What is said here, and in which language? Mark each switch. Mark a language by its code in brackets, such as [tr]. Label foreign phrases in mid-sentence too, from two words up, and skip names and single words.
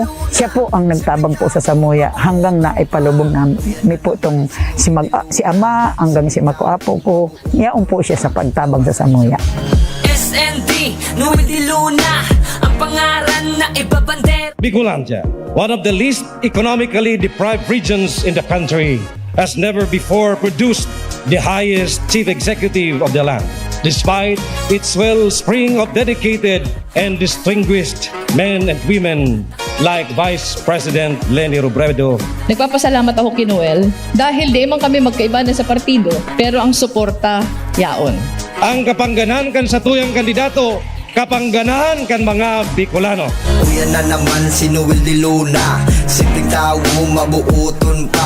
[bik] Siya po ang nagtabang po sa Samoya hanggang na ipalubong namin po itong si Ama hanggang si Makoapo ko. Yaon po siya sa pagtabang sa Samoya. SND, Noel de Luna, ang pangaran na ibabandera. [en] Bicolandia, one of the least economically deprived regions in the country, has never before produced the highest chief executive of the land, despite its wellspring of dedicated and distinguished men and women like Vice President Leni Robredo. [bik] Nagpapasalamat ako kay Noel dahil di man kami magkaiba na sa partido pero ang suporta yaon. Ang kapangganan kan sa tuyang kandidato, kapangganan kan mga Bicolano. Uyan na naman si Noel de Luna, [tl] simpleng tao [bik] mabuuton pa.